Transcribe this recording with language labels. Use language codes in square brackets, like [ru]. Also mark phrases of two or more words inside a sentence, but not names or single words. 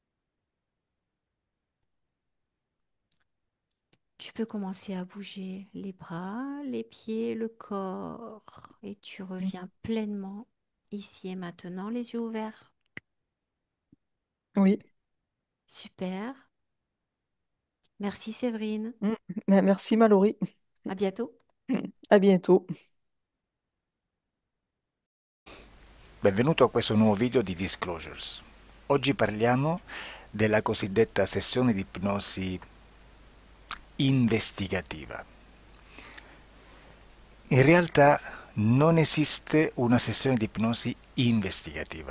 [fr] Tu peux commencer à bouger les bras, les pieds, le corps. Et tu reviens pleinement ici et maintenant, les yeux ouverts. oui. Super. Merci Séverine. Mm. Merci Mallory. À bientôt. À bientôt. [it] Benvenuto a questo nuovo video di Disclosures. Oggi parliamo della cosiddetta sessione di ipnosi investigativa. In realtà non esiste una sessione di ipnosi investigativa.